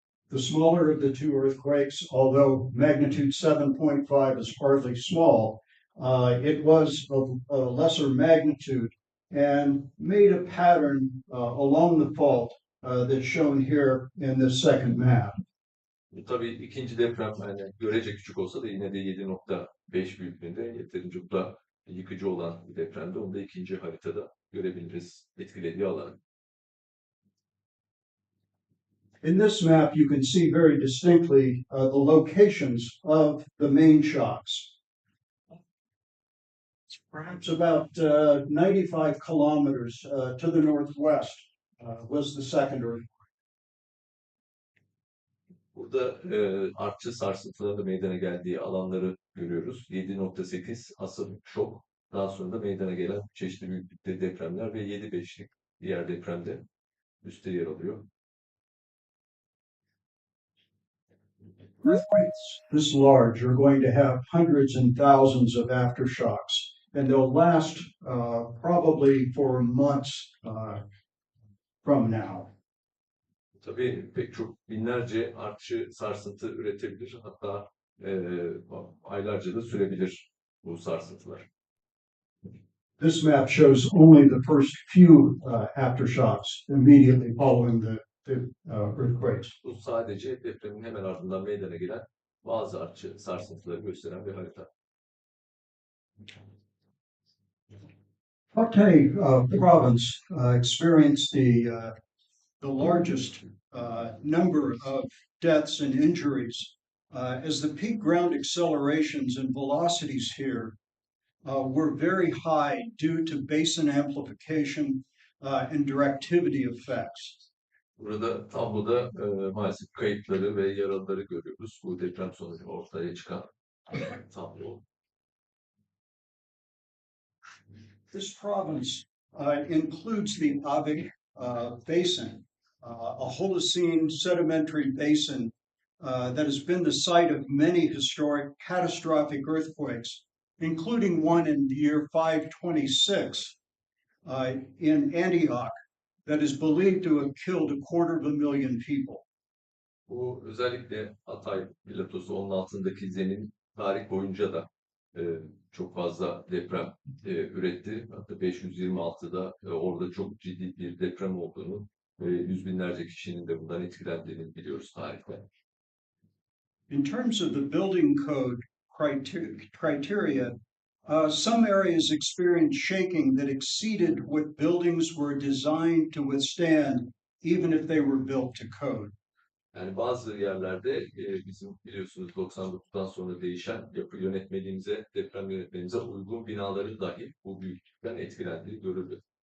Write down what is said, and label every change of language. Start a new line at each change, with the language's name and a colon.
English: The smaller of the two earthquakes, although magnitude 7.5 is hardly small, it was of a lesser magnitude and made a pattern along the fault that's shown here in this second map.
Turkish: Tabii ikinci deprem yani görece küçük olsa da yine de 7.5 büyüklüğünde yeterince bu da yıkıcı olan bir depremde. Onu da ikinci haritada görebiliriz etkilediği alanı.
English: In this map, you can see very distinctly the locations of the main shocks. Perhaps about 95 kilometers to the northwest was the second earthquake.
Turkish: Burada artçı sarsıntıların da meydana geldiği alanları görüyoruz. 7.8 asıl şok, daha sonra da meydana gelen çeşitli büyüklükte depremler ve 7.5'lik diğer depremde üstte yer alıyor.
English: Earthquakes this large are going to have hundreds and thousands of aftershocks, and they'll last probably for months from now.
Turkish: Tabii pek çok binlerce artçı sarsıntı üretebilir. Hatta aylarca da sürebilir bu sarsıntılar.
English: This map shows only the first few aftershocks immediately following the earthquakes.
Turkish: Bu sadece depremin hemen ardından meydana gelen bazı artçı sarsıntıları gösteren bir harita.
English: Hatay province experienced the largest number of deaths and injuries as the peak ground accelerations and velocities here were very high due to basin amplification and directivity effects.
Turkish: Burada tabloda maalesef kayıpları ve yaralıları görüyoruz. Bu deprem sonucu ortaya çıkan tablo.
English: This province includes the Avik Basin, a Holocene sedimentary basin that has been the site of many historic catastrophic earthquakes, including one in the year 526 in Antioch that is believed to have killed 250,000 people.
Turkish: Bu özellikle Hatay platosu onun altındaki zemin tarih boyunca da çok fazla deprem üretti. Hatta 526'da orada çok ciddi bir deprem olduğunu ve yüz binlerce kişinin de bundan etkilendiğini biliyoruz tarihte.
English: In terms of the building code criteria, some areas experienced shaking that exceeded what buildings were designed to withstand, even if they were built to code.
Turkish: Yani bazı yerlerde bizim biliyorsunuz 99'dan sonra değişen yapı yönetmeliğimize, deprem yönetmeliğimize uygun binaların dahi bu büyüklükten etkilendiği görüldü.